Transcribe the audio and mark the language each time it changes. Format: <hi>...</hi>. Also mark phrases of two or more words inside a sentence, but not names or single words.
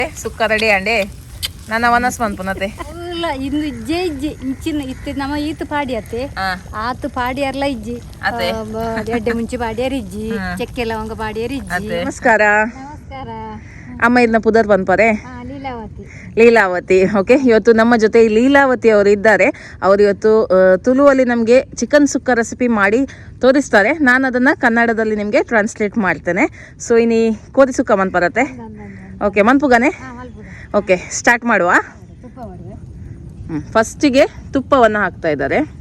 <tcy>ಸುಕ್ಕ ರೆಡಿ ಅಂಡೆ ನನ್ನ ವನಸ್ ಮನ್ಪುನತೆ ಇಲ್ಲ ಇನ್ನು ಇಜ್ಜೆ ಇಂಚಿನ ಇತ್ತು ನಮ್ಮ ಈತು ಪಾಡಿ ಅತ್ತೆ ಆತು ಪಾಡಿಯರ್ಲ ಇಜ್ಜಿ ಎಡ್ಡೆ ಮುಂಚೆ ಪಾಡಿಯರ್ ಇಜ್ಜಿ ಚೆಕ್ಕೆ ಲವಂಗ ಪಾಡಿಯರ್ ಇಜ್ಜಿ. ನಮಸ್ಕಾರ. ನಮಸ್ಕಾರ. ಅಮ್ಮ ಇದನ್ನ ಪುದರ್ ಬಂದ್ಪಾರೆ ಲೀಲಾವತಿ. ಲೀಲಾವತಿ.</tcy> <kn>ಓಕೆ, ಇವತ್ತು ನಮ್ಮ ಜೊತೆ ಲೀಲಾವತಿ ಅವರು ಇದ್ದಾರೆ. ಅವರು ಇವತ್ತು ತುಳುವಲ್ಲಿ ನಮಗೆ ಚಿಕನ್ ಸುಕ್ಕ ರೆಸಿಪಿ ಮಾಡಿ ತೋರಿಸ್ತಾರೆ. ನಾನು ಅದನ್ನು ಕನ್ನಡದಲ್ಲಿ ನಿಮಗೆ ಟ್ರಾನ್ಸ್ಲೇಟ್ ಮಾಡ್ತೇನೆ.</kn> <tcy>ಸೊ ಇನಿ ಕೋದಿ ಸುಕ್ಕ ಮನ್ಪರತ್ತೆ. ಓಕೆ, ಮನ್ಪುಗಾನೆ.</tcy> <kn>ಓಕೆ, ಸ್ಟಾರ್ಟ್ ಮಾಡುವ. ಫಸ್ಟಿಗೆ ತುಪ್ಪವನ್ನು ಹಾಕ್ತಾ ಇದ್ದಾರೆ.</kn>